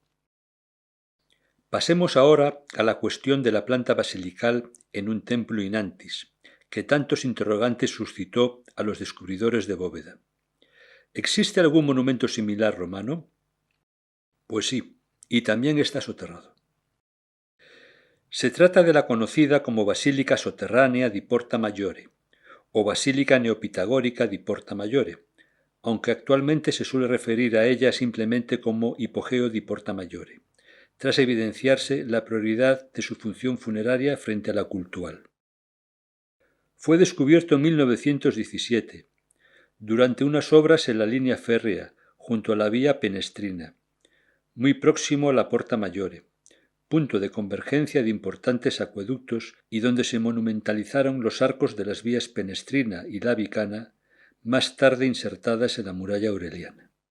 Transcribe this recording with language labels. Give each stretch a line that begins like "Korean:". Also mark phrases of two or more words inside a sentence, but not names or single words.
Spanish: Pasemos ahora a la cuestión de la planta basilical en un templo
Latin: in antis,
Spanish: que tantos interrogantes suscitó a los descubridores de Bóveda. ¿Existe algún monumento similar romano? Pues sí, y también está soterrado. Se trata de la conocida como Basílica Sotterranea di Porta Maggiore, o Basílica Neopitagórica di Porta Maggiore, aunque actualmente se suele referir a ella simplemente como Hipogeo di Porta Maggiore, tras evidenciarse la prioridad de su función funeraria frente a la cultual. Fue descubierto en 1917, durante unas obras en la línea férrea, junto a la vía Penestrina, muy próximo a la Porta Maggiore, punto de convergencia de importantes acueductos y donde se monumentalizaron los arcos de las vías Penestrina y la Vicana, más tarde insertadas en la muralla aureliana.